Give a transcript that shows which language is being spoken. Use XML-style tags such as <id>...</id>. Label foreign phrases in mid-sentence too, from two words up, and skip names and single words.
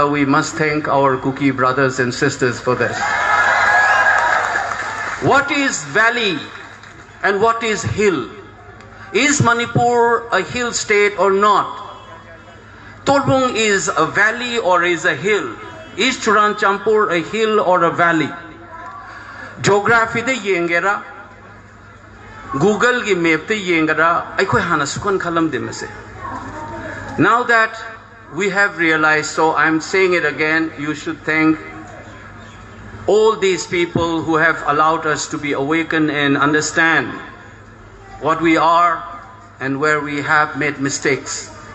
<en>We must thank our Kuki brothers and sisters for this. What is valley and what is hill? Is Manipur a hill state or not? Torbung is a valley or is a hill? Is Churanchampur a hill or a valley?</en> <mni>Geography de yengera, Google ki map te yengera, aikoi hana sukan khalam de mase.</mni> <en>Now that we have realized, so I'm saying it again, you should thank all these people who have allowed us to be awakened and understand what we are and where we have made mistakes.</en>